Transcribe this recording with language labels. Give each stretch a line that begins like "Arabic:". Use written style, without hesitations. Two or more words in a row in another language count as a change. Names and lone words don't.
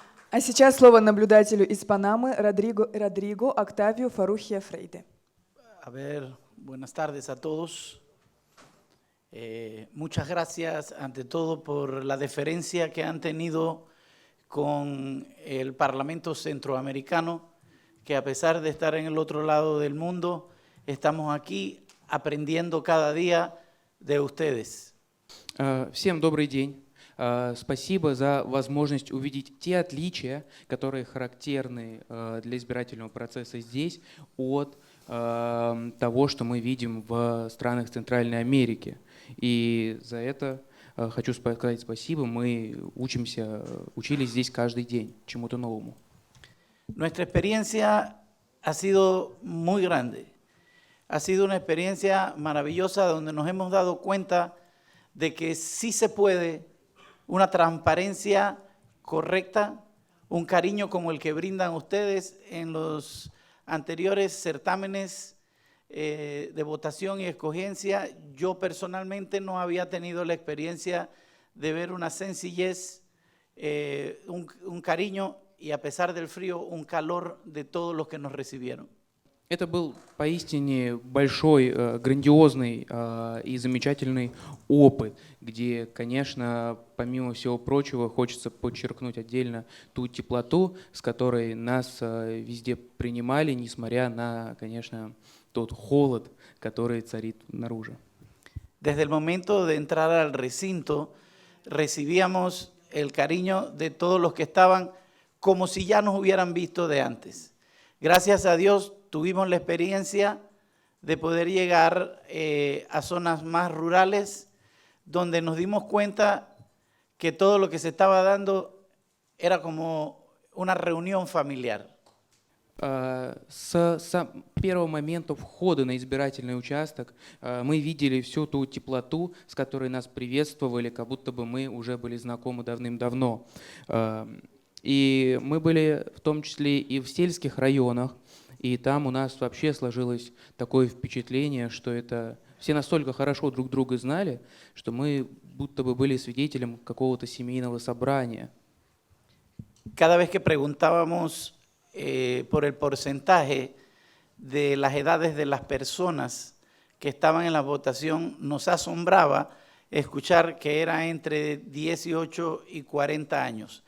Russian: А сейчас слово наблюдателю из Панамы Родриго Октавио Фарухия Фрейде.
Spanish: A ver, buenas tardes a todos. Muchas gracias ante todo por la deferencia que han tenido con el Parlamento Centroamericano, que a pesar de estar en el otro lado del mundo, estamos aquí aprendiendo cada día de ustedes.
Russian: Всем добрый день. Спасибо за возможность увидеть те отличия, которые характерны для избирательного процесса здесь от того, что мы видим в странах Центральной Америки. И за это хочу сказать спасибо. Мы учились здесь каждый день чему-то новому.
Spanish: Nuestra experiencia ha sido muy grande. Ha sido una experiencia maravillosa donde nos hemos dado cuenta de que sí se puede una transparencia correcta, un cariño como el que brindan ustedes en los anteriores certámenes de votación y escogencia. Yo personalmente no había tenido la experiencia de ver una sencillez, un cariño y a pesar del frío, un calor de todos los que nos recibieron.
Russian: Это был поистине большой, грандиозный и замечательный опыт, где, конечно, помимо всего прочего, хочется подчеркнуть отдельно ту теплоту, с которой нас везде принимали, несмотря на, конечно, тот холод, который царит снаружи.
Spanish: Desde el momento de entrar al recinto, recibíamos el cariño de todos los que estaban como si ya nos hubieran visto de antes. Gracias a Dios tuvimos la experiencia de poder llegar a zonas más rurales donde nos dimos cuenta que todo lo que se estaba dando era como una reunión familiar.
Russian: С первого момента входа на избирательный участок мы видели всю ту теплоту, с которой нас приветствовали, как будто бы мы уже были знакомы давным-давно. И мы были в том числе и в сельских районах, и там у нас вообще сложилось такое впечатление, что это все настолько хорошо друг друга знали, что мы будто бы были свидетелем какого-то семейного собрания.
Spanish: Cada vez que preguntábamos por el porcentaje de las edades de las personas que estaban en la votación, nos asombraba escuchar que era entre 18 y 40 años.